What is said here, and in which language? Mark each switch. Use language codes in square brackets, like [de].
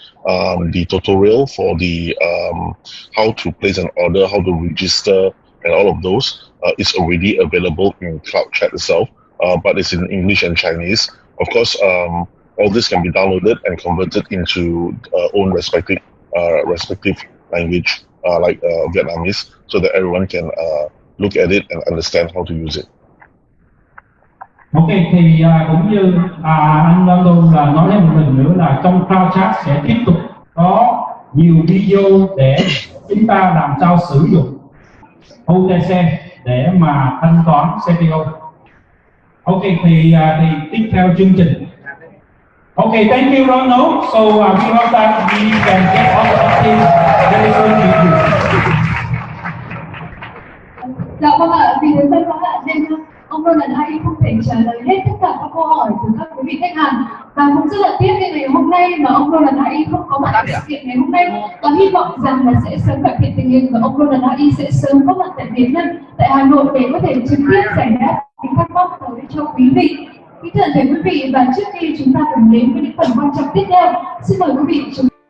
[en] The tutorial for the how to place an order, how to register, and all of those is already available in Cloud Chat itself, but it's in English and Chinese. Of course, all this can be downloaded and converted into own respective language, like Vietnamese, so that everyone can look at it and understand how to use it. [vi] Ok, thì cũng như anh Long luôn là nói lên một lần nữa là trong Cloud Chat sẽ tiếp tục có nhiều video để chúng ta làm sao sử dụng OTC để mà thanh toán CPO. Ok, thì tiếp theo chương trình. [en] Ok, thank you Ronald. So we hope that we can get all the things very soon to you. [vi] Dạ vâng ạ, vì thời gian có hạn nên ông Ronald AAI không thể trả lời hết tất cả các câu hỏi của các quý vị khách hàng, và cũng rất là tiếcในngày hôm nay mà ông Ronald AAI không có mặt tại sự kiện ngày hôm nay, và hy vọng rằng là sẽ sớm cải thiện tình hình và ông Ronald AAI sẽ sớm có mặt tại Việt Nam, tại Hà Nội để có thể trực tiếp giải đáp những thắc mắc tới cho quý vị. Kính thưa quý vị, và trước khi chúng ta cùng đến với những phần quan trọng tiếp theo, xin mời quý vị chúng